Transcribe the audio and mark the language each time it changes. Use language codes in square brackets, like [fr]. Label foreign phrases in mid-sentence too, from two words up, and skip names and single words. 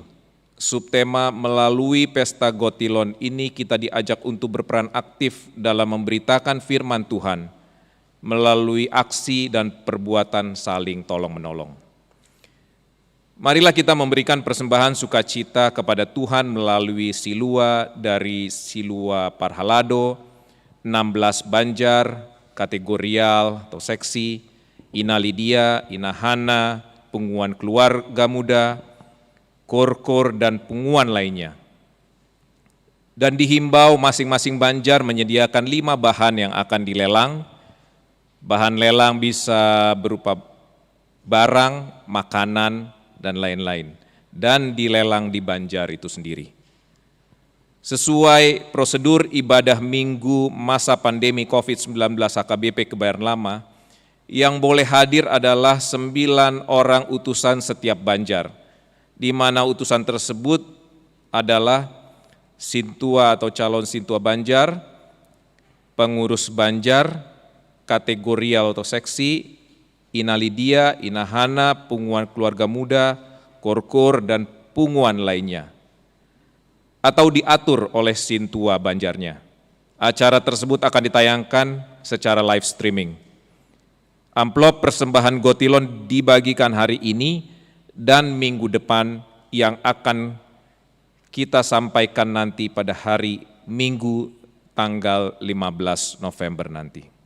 [id] Subtema melalui Pesta Gotilon ini kita diajak untuk berperan aktif dalam memberitakan firman Tuhan melalui aksi dan perbuatan saling tolong-menolong. Marilah kita memberikan persembahan sukacita kepada Tuhan melalui silua dari Silua Parhalado, 16 Banjar, kategorial atau seksi, Ina Lydia, Ina Hana, Punguan Keluarga Muda, Kor-Kor, dan punguan lainnya. Dan dihimbau masing-masing Banjar menyediakan 5 bahan yang akan dilelang. Bahan lelang bisa berupa barang, makanan, dan lain-lain. Dan dilelang di Banjar itu sendiri. Sesuai prosedur ibadah minggu masa pandemi COVID-19 HKBP Kebayoran Lama, yang boleh hadir adalah 9 orang utusan setiap Banjar, di mana utusan tersebut adalah Sintua atau calon Sintua Banjar, pengurus Banjar, kategorial atau seksi, Ina Lydia, Ina Hana, punguan keluarga muda, Kor-Kor, dan punguan lainnya, atau diatur oleh Sintua Banjarnya. Acara tersebut akan ditayangkan secara live streaming. Amplop persembahan Gotilon dibagikan hari ini dan minggu depan yang akan kita sampaikan nanti pada hari Minggu tanggal 15 November nanti.